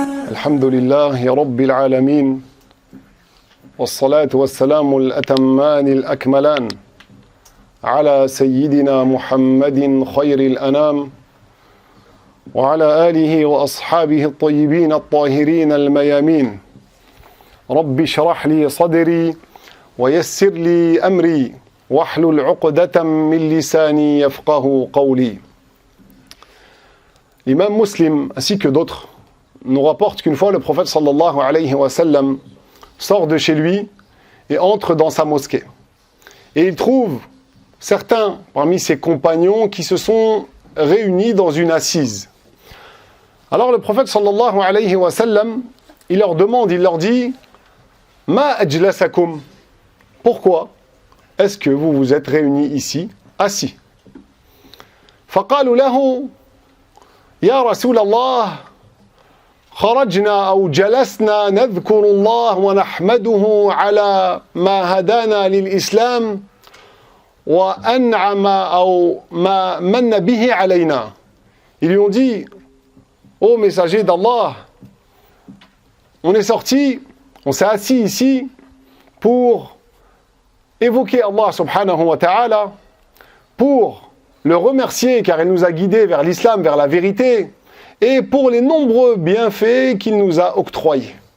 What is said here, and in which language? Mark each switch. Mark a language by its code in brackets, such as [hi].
[ar] الحمد لله رب العالمين والصلاة والسلام الأتمان الأكملان على سيدنا محمد خير الأنام وعلى آله وأصحابه الطيبين الطاهرين الميامين رب اشرح لي صدري ويسر لي أمري واحلل عقدة من لساني يفقه قولي. [fr] L'imam Muslim ainsi que d'autres nous rapportent qu'une fois le prophète sallallahu alayhi wa sallam sort de chez lui et entre dans sa mosquée. Et il trouve certains parmi ses compagnons qui se sont réunis dans une assise. Alors le prophète sallallahu alayhi wa sallam, il leur demande, il leur dit « [ar] Ma ajlasakum [fr] » Pourquoi est-ce que vous vous êtes réunis ici, assis? [ar] فقالوا له يا رسول الله خرجنا أو جلسنا نذكر الله ونحمده على ما هدانا للإسلام وأنعم أو ما من به علينا. [fr] Ils lui ont dit, ô messager d'Allah, on est sorti, on s'est assis ici pour évoquer Allah subhanahu wa ta'ala, pour le remercier car il nous a guidés vers l'islam, vers la vérité, et pour les nombreux bienfaits qu'il nous a octroyés.